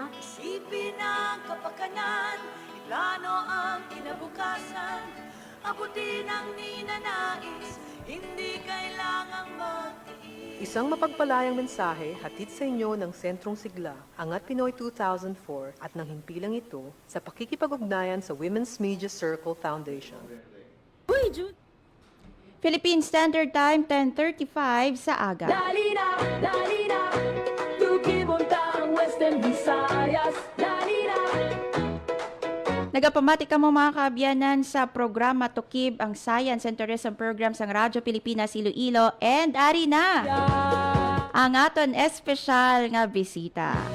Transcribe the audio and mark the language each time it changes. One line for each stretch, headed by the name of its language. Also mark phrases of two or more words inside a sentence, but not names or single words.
Filipino: Isipin ang kapakanan, iplano ang kinabukasan, abutin ang ninanais, hindi kailangang magtiis. Isang mapagpalayang mensahe hatid sa inyo ng Sentrong Sigla, Angat Pinoy 2004 at ng himpilang ito sa pakikipag-ugnayan sa Women's Media Circle Foundation. Uy, Jude!
Hiligaynon: Philippine Standard Time, 10:35 sa aga. Dali na, tukibunta ang Western Visayas, dali na. Nagapamati ka mo mga kaabyanan sa programa Tukib, ang Science and Tourism Program sang Radyo Pilipinas Iloilo, and ari na ang aton espesyal nga bisita.